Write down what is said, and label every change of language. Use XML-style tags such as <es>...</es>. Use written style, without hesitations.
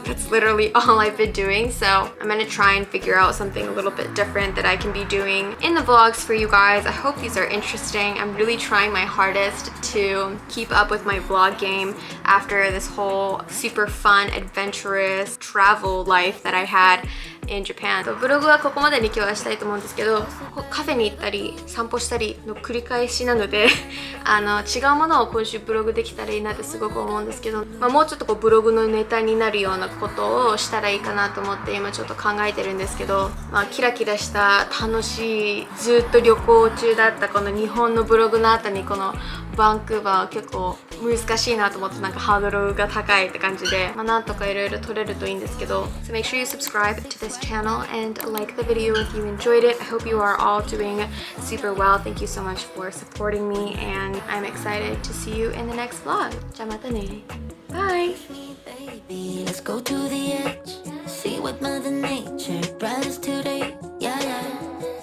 <en>Like, that's literally all I've been doing. So I'm gonna try and figure out something a little bit different that I can be doing in the vlogs for you guys. I hope these are interesting. I'm really trying my hardest to keep up with my vlog game after this whole super fun, adventurous travel life that I had in Japan.</en> <ja>ブログはここまでに今日はしたいと思うんですけど、カフェに行ったり散歩したりの繰り返しなので違うものを今週ブログできたらいいなってすごく思うんですけど、もうちょっとこうブログのネタになるようなことをしたらいいかなと思って今ちょっと考えてるんですけど、キラキラした楽しいずっと旅行中だったこの日本のブログの後にこのバンクーバーは結構難しいなと思って、なんかハードルが高いって感じで、なんとかいろいろ撮れるといいんですけど、</ja> <en>So make sure you subscribe to this channel and like the video if you enjoyed it. I hope you are all doing super well. Thank you so much for supporting me and I'm excited to see you in the next vlog.</en> <ja>じゃあまたね。</ja> <en>Bye! Baby, let's go to the edge. See what Mother Nature brought us today. Yeah, yeah.</en>